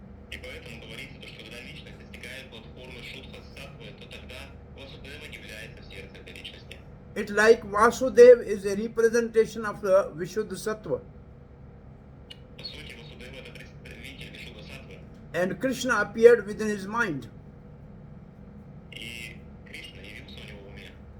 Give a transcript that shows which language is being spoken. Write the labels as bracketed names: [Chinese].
[Russian] И поэтому говорится, что когда личность достигает платформы Шудха Саттвы, то тогда Васудева является в сердце этой личности. [English] It's like Vasudev is a representation of the Vishuddha Sattva. [Russian] По сути, Васудева это представитель Вишудха Саттвы. [English] And Krishna appeared within his mind. [Russian] И Кришна явился у него в уме.